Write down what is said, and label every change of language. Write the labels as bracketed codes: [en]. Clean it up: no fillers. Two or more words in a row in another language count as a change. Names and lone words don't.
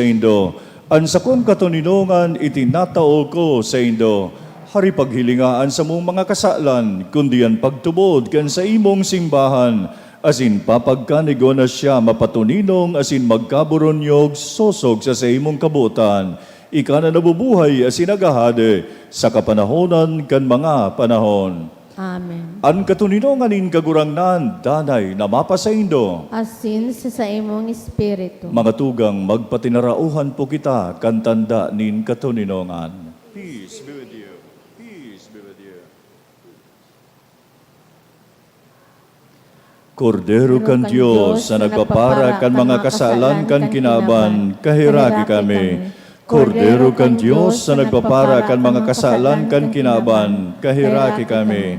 [bik] indo, ang sakong katuninongan itinatao ko sa indo, hari paghilingaan sa mong mga kasalan, kundi ang pagtubod kan sa imong simbahan, asin papagkanigo na siya mapatuninong, asin magkaburonyog, sosog sa imong kabutan, ika na nabubuhay asin agahade, sa kapanahonan kan mga panahon. Amen. Ang katuninongan in kagurangnan, danay na mapasaindo. Asin sa imong espiritu. Mga tugang magpatinarauhan po kita, kantanda nin katuninongan. [en] Peace be with you. Peace be with you. [bik] Kordero kan Diyos na nagpapara kan mga kasalan kan kinaban, kahiraki kami. Kordero kan Diyos na nagpapara kan mga kasalan kan kinaban, kahiraki kami.